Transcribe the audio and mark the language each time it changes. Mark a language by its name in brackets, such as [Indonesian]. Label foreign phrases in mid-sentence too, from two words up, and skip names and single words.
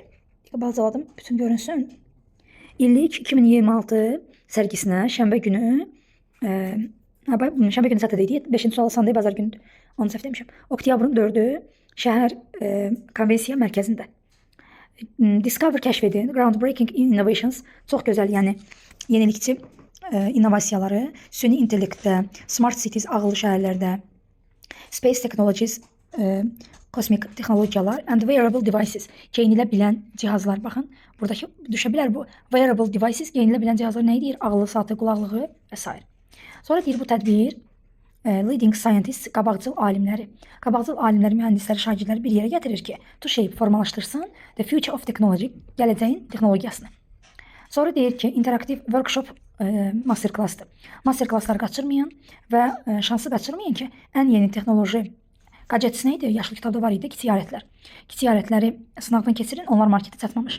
[Azerbaijani] Balcaladım, bütün görünsün. İllik 2026 sərgisinə şənbə günü, şənbə günü Saturday'dir, 5-ci sual Sunday, bazar günüdür. Onu səhv demişəm. Oktyabrın 4-ü şəhər konvensiya mərkəzində. Discover, kəşf edin, [English] groundbreaking innovations, [Azerbaijani] çox gözəl, yəni yenilikçi innovasiyaları, süni intellektdə, [English] smart cities, [Azerbaijani] ağıllı şəhərlərdə, [English] space technologies, [Azerbaijani] kosmik texnologiyalar [English] and wearable devices, [Azerbaijani] geyinilə bilən cihazlar. Baxın, buradakı düşə bilər bu. [English] Wearable devices, [Azerbaijani] geyinilə bilən cihazlar nə deyir? Ağıllı saatı, qulaqlığı və s. Sonra deyir bu tədbir [English] leading scientists, [Azerbaijani] qabaqcıl alimləri. Qabaqcıl alimləri, mühəndisləri, şagirdləri bir yerə gətirir ki, [English] to shape, formalaşdırsın the future of technology, [Azerbaijani] gələcəyin texnologiyasını. Sonra deyir ki, interaktiv workshop masterclassdır. Masterclassları qaçırmayın və şansı qaçırmayın ki, ən yeni texnoloji gadgets nə idi? Yaşlı kitabda var idi, kiçik alətlər. Kiçik alətləri sınaqdan keçirin, onlar marketə çatmamış.